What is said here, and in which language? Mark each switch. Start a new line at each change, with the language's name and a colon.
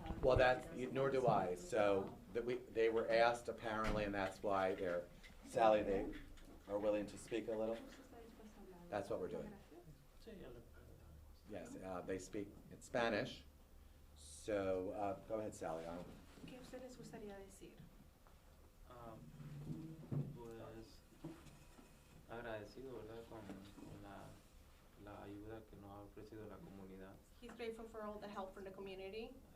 English: Well, nor do I, so, they were asked apparently, and that's why Sally, they are willing to speak a little? That's what we're doing. Yes, they speak in Spanish, so, go ahead, Sally.
Spanish: ¿Qué usted les gustaría decir? Pues agradecido, ¿verdad? Con la ayuda que nos ha ofrecido la comunidad.
English: He's grateful for all the help from the community.